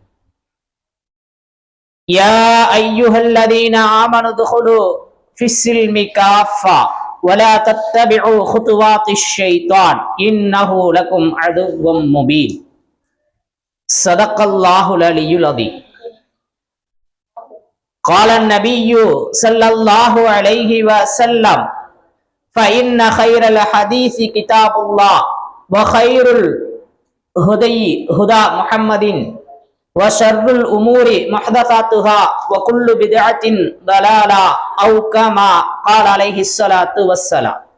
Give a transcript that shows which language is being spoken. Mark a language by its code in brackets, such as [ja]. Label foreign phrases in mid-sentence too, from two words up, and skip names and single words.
[ar] يا أيها الذين آمنوا ادخلوا في السلم كافة ولا تتبعوا خطوات الشيطان إنه لكم عدو مبين. صدق الله العلي العظيم. قال النبي صلى الله عليه وسلم فإن خير الحديث كتاب الله وخير الهدي هدى محمد وشر الأمور محدثاتها وكل بدعة ضلالة أو كما قال عليه الصلاة والسلام.